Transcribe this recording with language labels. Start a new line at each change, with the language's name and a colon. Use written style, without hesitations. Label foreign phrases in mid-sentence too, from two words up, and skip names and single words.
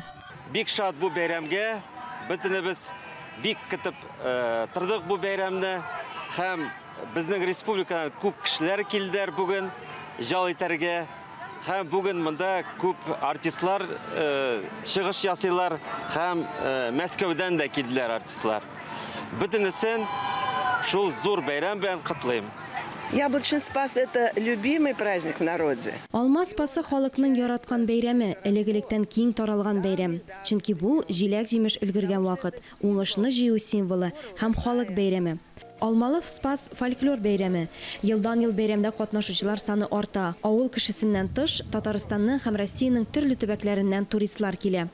Tatar: Бик шат бу бәйрәмгә, бөтенебез бик көтеп тордык бу бәйрәмне, һәм безнең республикадан күп кешеләр килделәр бүген җал итәргә, һәм бүген монда күп артистлар чыгыш ясыйлар, һәм Мәскәүдән дә килделәр артистлар. Бөтенесен шул зур бәйрәм белән котлыйм.
Russian: Яблочный спас – это любимый праздник в народе.
Tatar: Алмаз спасы халыкның яраткан бәйрәме, элек-электән киң таралган бәйрәм. Чөнки бу җиләк-җимеш өлгергән вакыт, уңышны җыю символы һәм халык бәйрәме. Алмалов спас фольклор бәйрәме. Елдан-ел бәйрәмдә катнашучылар саны арта. Авыл кешесеннән тыш, Татарстанның һәм Россиянең төрле төбәкләреннән туристлар килә.